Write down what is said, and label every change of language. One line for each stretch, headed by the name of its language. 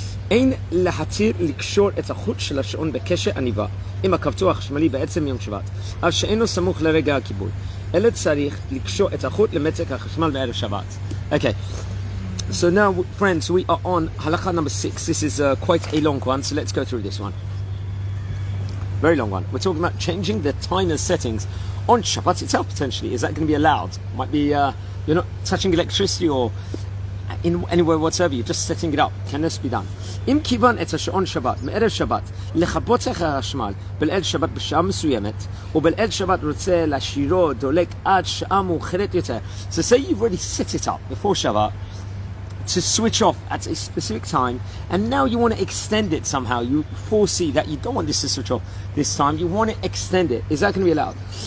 Hebrew: אין להתיר לקשור את החוט של השעון בקשר עניבה עם הכפתור החשמלי בעצם יום שבת, אף שאינו סמוך לרגע הכיבוי, אלא צריך לקשור את החוט למתק החשמל בערב שבת.
English: Okay, so now friends, we are on Halacha number 6. This is quite a long one, so let's go through this one. Very long one. We're talking about changing the timer settings on Shabbat itself potentially. Is that going to be allowed? Might be you're not touching electricity or in anywhere whatsoever, you're just setting it up. Can this be done?
Hebrew: אם כיוון את השעון שבת מערב שבת לכבות את החשמל בליל שבת בשעה מסוימת ובליל שבת רוצה להשאירו דולק עד שעה מאוחרת יותר.
English: So say you've already set it up before Shabbat to switch off at a specific time, and now you want to extend it somehow. You foresee that you don't want this to switch off this time, you want to extend it. Is that going to be allowed?